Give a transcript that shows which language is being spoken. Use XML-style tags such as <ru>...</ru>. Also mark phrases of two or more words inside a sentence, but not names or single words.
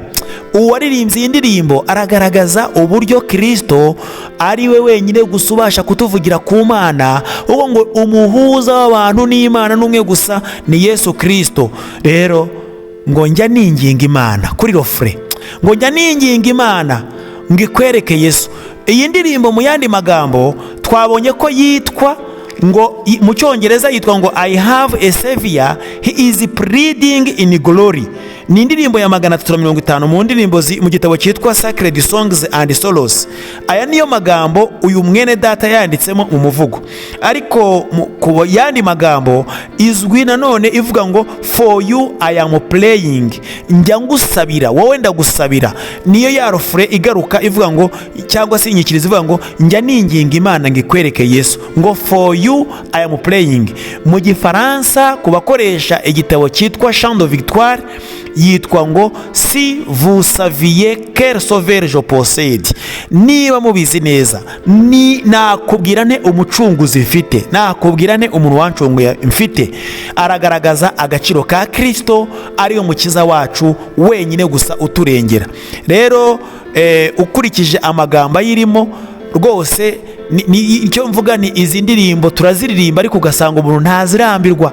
<rw>Uwaririmbye iyi ndirimbo aragaragaza uburyo Kristo ari we wenyine gusa ubasha kutuvugira ku Mana, ubwo ngo umuhuza w'abantu n'Imana n'umwe gusa ni Yesu Kristo. Rero ngo njya ninginga Imana kuri rofre, ngo njya ninginga Imana ngo ikwereke Yesu. Iyi ndirimbo mu yandi magambo twabonye ko yitwa ngo mu Cyongereza yitwa ngo</rw> <en>I have a savior, he is pleading in glory.</en> <rw>Ni indirimbo ya 350 mu ndirimbo mu gitabo cyitwa Sacred Songs and Sorrows. Aya niyo magambo uyu mwene data yanditsemo mu muvugo, ariko ku yandi magambo izwi nanone ivuga ngo</rw> <en>for you I am praying,</en> <rw>njya ngusabira, wowe ndagusabira. Niyo ya refrain igaruka ivuga ngo, cyangwa se inyikirizo ivuga ngo njya ninginga Imana ngo ikwereke Yesu, ngo</rw> <en>for you I am praying.</en> <rw>Mu Gifaransa ku bakoresha igitabo cyitwa Chant de Victoire yitwa ngo</rw> <fr>si vous saviez quel sauveur je possède.</fr> <rw>Niba mubizi neza, ni nakubwira nte umucunguzi mfite, nakubwira nte umuntu wancunguye mfite. Aragaragaza agaciro ka Kristo, ariyo mukiza wacu wenyine gusa uturengera. Rero ukurikije amagambo ayirimo rwose, icyo mvuga ni izi ndirimbo turaziririmba, ariko ugasanga umuntu ntazirambirwa.</rw>